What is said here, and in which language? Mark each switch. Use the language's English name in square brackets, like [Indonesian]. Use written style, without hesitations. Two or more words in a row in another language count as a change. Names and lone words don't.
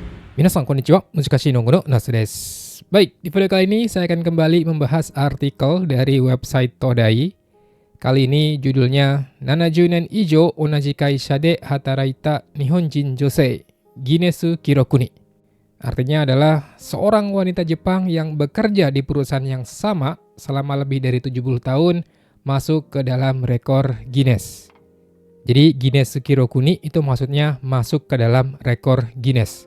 [Japanese] 皆さんこんにちは, ムシカシのナスです. [Indonesian] Baik, di video kali ini saya akan kembali membahas artikel dari website Todai. Kali ini judulnya [Japanese] 70年以上同じ会社で働いた日本人女性ギネス記録に. [Indonesian] Artinya adalah seorang wanita Jepang yang bekerja di perusahaan yang sama selama lebih dari 70 tahun masuk ke dalam rekor Guinness. Jadi [Japanese] ギネス記録に [Indonesian] itu maksudnya masuk ke dalam rekor Guinness.